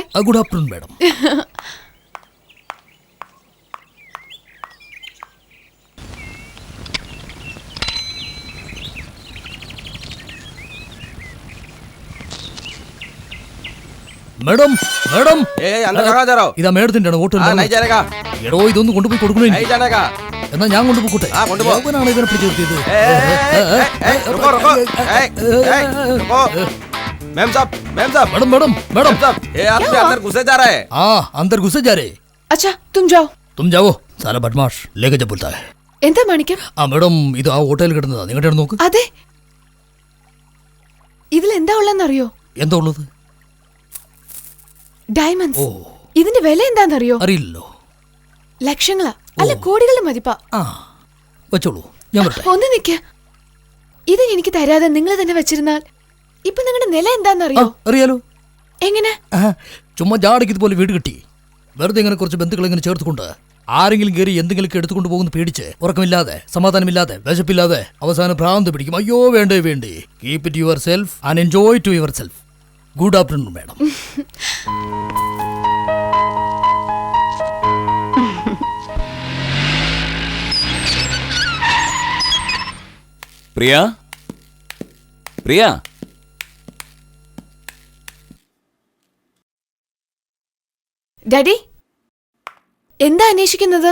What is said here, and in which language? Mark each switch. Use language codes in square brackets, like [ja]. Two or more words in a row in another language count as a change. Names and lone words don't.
[en] good afternoon madam. [ml] മേഡം മേഡം, ഇതാ മേഡത്തിന്റെ ഓട്ടോ. എടോ, ഇതൊന്ന് കൊണ്ടുപോയി കൊടുക്കണേ. എന്നാ ഞാൻ കൊണ്ടുപോട്ടെ. ാണ് ഇതിനെ പിടിച്ചു നിർത്തിയത്. [hi] मैडम मैडम मैडम अंदर घुसे जा रहा है। हाँ, अंदर घुसे जा रहे. अच्छा, तुम जाओ. साला बदमाश लेके जा बोलता है. [ml] എന്താ മാണിക്യം? ആ മേഡം, ഇത് ആ ഹോട്ടലിൽ കിടന്നതാ. നിങ്ങളുടെ നോക്ക്. അതെ. ഇതിൽ എന്താ ഉള്ളതെന്നറിയോ? എന്താ ഉള്ളത്? ഡയമണ്ട്സ്. ഇതിന്റെ വില എന്താണെന്നറിയോ? അറിയില്ലല്ലോ. ലക്ഷങ്ങളാ, അല്ല കോടികളുടെ മതിപ്പാ. ആ, വെച്ചോളൂ, ഞാൻ വരട്ടെ. ഒന്ന് നിക്ക. ഇത് എനിക്ക് തരാതെ നിങ്ങൾ തന്നെ വെച്ചിരുന്നാൽ ഇപ്പൊ നിങ്ങളുടെ നില എന്താണെന്നറിയോ? അറിയാലോ. എങ്ങനെ? ചുമ്മാ ജാടയ്ക്ക് ഇതുപോലെ വീട് കിട്ടി. വെറുതെ ഇങ്ങനെ കുറച്ച് ബന്ധുക്കൾ ഇങ്ങനെ ചേർത്തുകൊണ്ട് ആരെങ്കിലും കയറി എന്തെങ്കിലുമൊക്കെ എടുത്തുകൊണ്ട് പോകുന്ന പേടിച്ച് ഉറക്കമില്ലാതെ സമാധാനമില്ലാതെ വിശപ്പില്ലാതെ അവസാനം ഭ്രാന്ത് പിടിക്കും. അയ്യോ, വേണ്ടേ വേണ്ടേ. [en] keep it your self and enjoy to your self. good afternoon madam. [ml] പ്രിയ, പ്രിയ, ഡാഡി, എന്താ അന്വേഷിക്കുന്നത്?